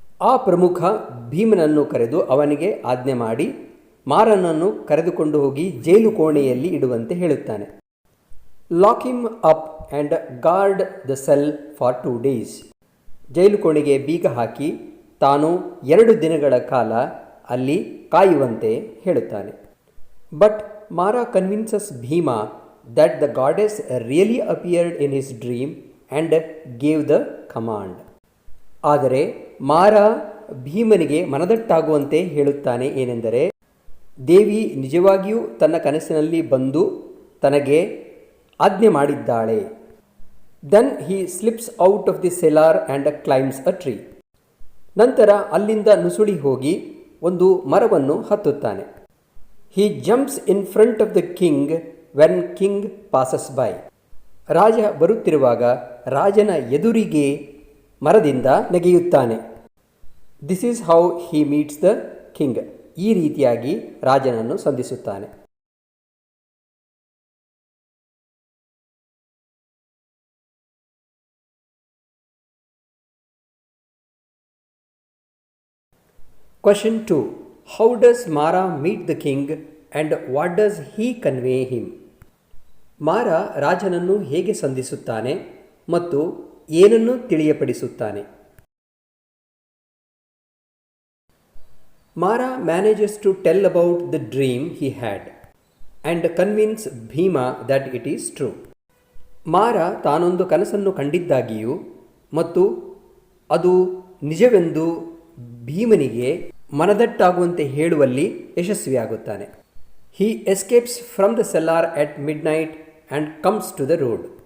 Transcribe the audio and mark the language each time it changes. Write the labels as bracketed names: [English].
[Kannada] ಆ ಪ್ರಮುಖ ಭೀಮನನ್ನು ಕರೆದು ಅವನಿಗೆ ಆಜ್ಞೆ ಮಾಡಿ ಮಾರನನ್ನು ಕರೆದುಕೊಂಡು ಹೋಗಿ ಜೈಲು ಕೋಣೆಯಲ್ಲಿ ಇಡುವಂತೆ ಹೇಳುತ್ತಾನೆ. [English] Lock him up and guard the cell for 2 days. [Kannada] ಜೈಲು ಕೋಣೆಗೆ ಬೀಗ ಹಾಕಿ ತಾನು 2 ದಿನಗಳ ಕಾಲ ಅಲ್ಲಿ ಕಾಯುವಂತೆ ಹೇಳುತ್ತಾನೆ. [English] But Mara convinces Bhima that the goddess really appeared in his dream and gave the command. [Kannada] ಆದರೆ ಮಾರಾ ಭೀಮನಿಗೆ ಮನದಟ್ಟಾಗುವಂತೆ ಹೇಳುತ್ತಾನೆ. ಏನೆಂದರೆ, ದೇವಿ ನಿಜವಾಗಿಯೂ ತನ್ನ ಕನಸಿನಲ್ಲಿ ಬಂದು ತನಗೆ ಆಜ್ಞೆ ಮಾಡಿದ್ದಾಳೆ. [English] Then he slips out of the cellar and climbs a tree. [Kannada] ನಂತರ ಅಲ್ಲಿಂದ ನುಸುಳಿ ಹೋಗಿ ಒಂದು ಮರವನ್ನು ಹತ್ತುತ್ತಾನೆ. [English] He jumps in front of the king when king passes by. [Kannada] ರಾಜ ಬರುತ್ತಿರುವಾಗ ರಾಜನ ಎದುರಿಗೆ ಮರದಿಂದ ನೆಗೆಯುತ್ತಾನೆ. [English] This is how he meets the king. [Kannada] ಈ ರೀತಿಯಾಗಿ ರಾಜನನ್ನು ಸಂಧಿಸುತ್ತಾನೆ. [English] Question 2. How does Mara meet the king and what does he convey him? [Kannada] ಮಾರ ರಾಜನನ್ನು ಹೇಗೆ ಸಂಧಿಸುತ್ತಾನೆ ಮತ್ತು ಏನನ್ನು ತಿಳಿಯಪಡಿಸುತ್ತಾನೆ? [English] Mara manages to tell about the dream he had and convince Bhima that it is true. [Kannada] ಮಾರ ತಾನೊಂದು ಕನಸನ್ನು ಕಂಡಿದ್ದಾಗಿಯೂ ಮತ್ತು ಅದು ನಿಜವೆಂದು ಭೀಮನಿಗೆ ಮನದಟ್ಟಾಗುವಂತೆ ಹೇಳುವಲ್ಲಿ ಯಶಸ್ವಿಯಾಗುತ್ತಾನೆ. [English] He escapes from the cellar at midnight and comes to the road.